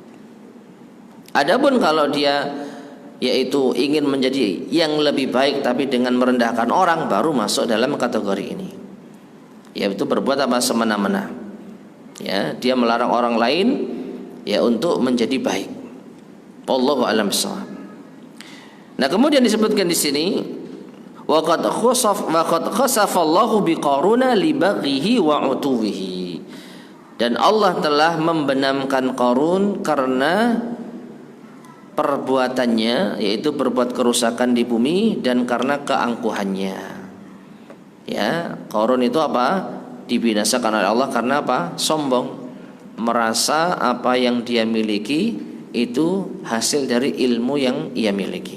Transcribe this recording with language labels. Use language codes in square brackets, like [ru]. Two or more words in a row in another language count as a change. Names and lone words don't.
[id] Adapun kalau dia yaitu ingin menjadi yang lebih baik tapi dengan merendahkan orang, baru masuk dalam kategori ini. Yaitu berbuat apa? Semena-mena. Ya, dia melarang orang lain ya untuk menjadi baik. [ar] والله أعلم بالصواب. [id] Nah, kemudian disebutkan di sini [ar] وقد خسف الله بقارون لبغيه وعتوه. [id] Dan Allah telah membenamkan Qarun karena perbuatannya, yaitu berbuat kerusakan di bumi, dan karena keangkuhannya. Ya, Qarun itu apa? Dibinasakan oleh Allah karena apa? Sombong, merasa apa yang dia miliki itu hasil dari ilmu yang ia miliki.